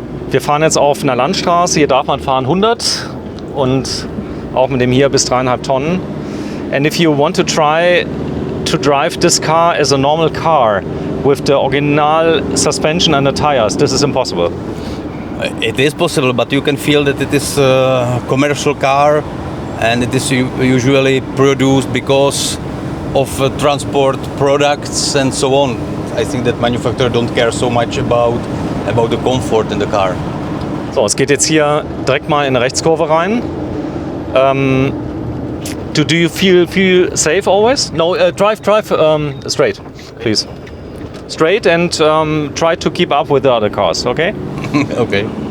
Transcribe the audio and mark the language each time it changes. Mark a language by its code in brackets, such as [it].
[de] Wir fahren jetzt auf einer Landstraße. Hier darf man fahren 100 und auch mit dem hier bis 3,5 Tonnen. [en] And if you want to try to drive this car as a normal car with the original suspension and the tires, this is impossible. It is possible, but you can feel that it is a commercial car and it is usually produced because of transport products and so on. I think that manufacturers don't care so much about the comfort in the car. [de] So, es geht jetzt hier direkt mal in eine Rechtskurve rein. [en] Do you feel safe always? No, drive straight, please. Straight and try to keep up with the other cars, okay? Okay.